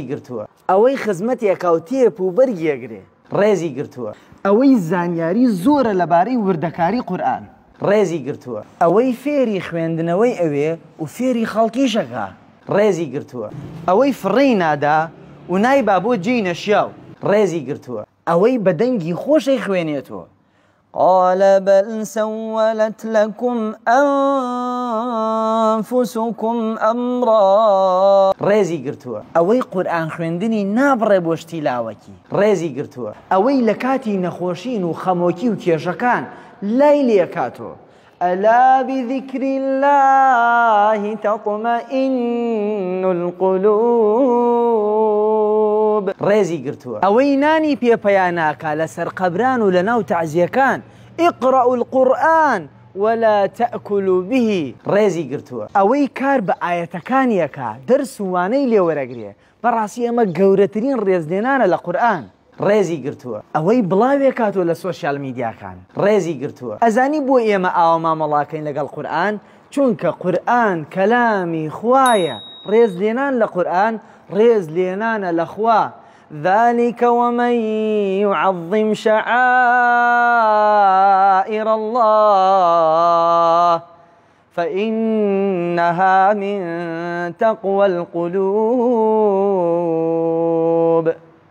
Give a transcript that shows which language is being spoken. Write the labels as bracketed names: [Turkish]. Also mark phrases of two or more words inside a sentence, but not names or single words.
[Central Kurdish] گرتووە ئەوەی خزمەتێکا و تێپ و بەرگێگرێ ڕێزی گرتووە ئەوەی زانیاری زۆرە لەبارەی وردەکاری قورئان ڕێزی گرتووە ئەوەی فێری خوێندنەوەی ئەوێ و فێری خەڵکیشەکە ڕێزی گرتووە ئەوەی فڕێی نادا و نایبا بۆ جێی نەشیاو ڕێزی گرتووە ئەوەی بە دەنگی خۆشەی خوێنێتەوە [Arabic] قال بل سولت لكم أنفسكم أمرا [Central Kurdish] ڕێزی گرتووە ئەوەی قورئان خوێندنی نابڕێ بۆ شتی لاوەکی ڕێزی گرتووە ئەوەی لە کاتی نەخۆشین و خەمۆکی و کێشەکان لای لێکاتۆ [Arabic] ألا بذكر الله تطمئن [Central Kurdish] القلوب ڕێزی گرتووە ئەوەی نانی پێپەیاناکا لەسەر قەبران و لە ناو تەعزیەکان [Arabic] اقرأوا القرآن ولا تأكلوا به [Central Kurdish] ڕێزی گرتووە ئەوەی کار بە ئاەتەکانیەکە دەرس و وانەی لێوەرەگرێ بەڕاستی ئەمە گەورەترین ڕێزلێنانە لە قورئان ڕێزی گرتووە ئەوەی بڵاوێ کاتۆ لە [English] social media [Central Kurdish] ڕێزی گرتووە ئەزانی بۆ ئێمە ئاوا مامەڵاکەین لەگەڵ قورئان چونکە قورئان کەلامی خوایە ڕێزلێنان لە قورئان ڕێزلێنانە لە خوا [Arabic] ذلك ومن يعظم شعائر الله فإنها من تقوى القلوب